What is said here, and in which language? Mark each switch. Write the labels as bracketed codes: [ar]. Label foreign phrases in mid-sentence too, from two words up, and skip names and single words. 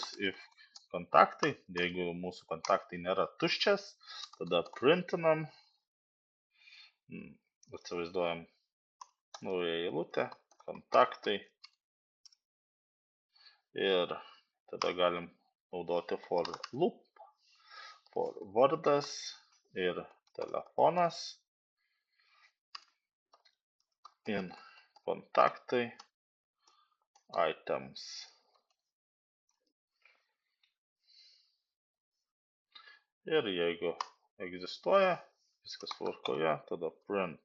[lt] If kontaktai, jeigu mūsų kontaktai nėra tuščias, tada printinam, atsivaizduojam naują eilutę, kontaktai ir tada galim naudoti [en] for loop, [lt] for vardas ir telefonas, in kontaktai, items. Ir jeigu egzistuoja, viskas tvarkoje, tada print.